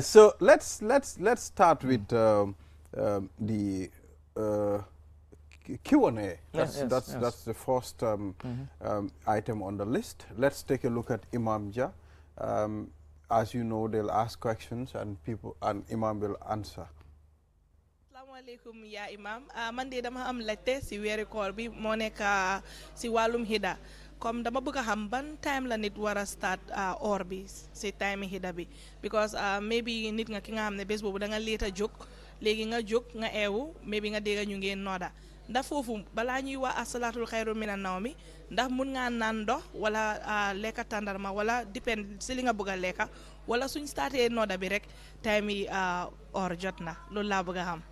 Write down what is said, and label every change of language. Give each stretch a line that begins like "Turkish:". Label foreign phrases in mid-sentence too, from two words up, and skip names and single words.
English: So let's start with the Q&A. That's the first item on the list. Let's take a look at Imam Jah. As you know, they'll ask questions and Imam will answer.
Arabic: Assalamualaikum ya Imam.
Wolof: Man de dama am laajte si weeri koor bi moo nekk si wàllum hida comme dama bëgg a xam ban time la nit war a start or bi si time hida bi because maybe nit nga ki nga xam ne bés boobu da nga leeta jóg léegi nga jóg nga eewu maybe nga dégg ñu ngeen nooda ndax foofu balaa ñuy wax
Arabic: الصلاة خير من النوم
Wolof: ndax mun ngaa naan ndox wala lekka tàndarma wala depend si li nga bëgg a lekka wala suñ startee nooda bi rek time yi or jot na loolu laa bëgg a xam.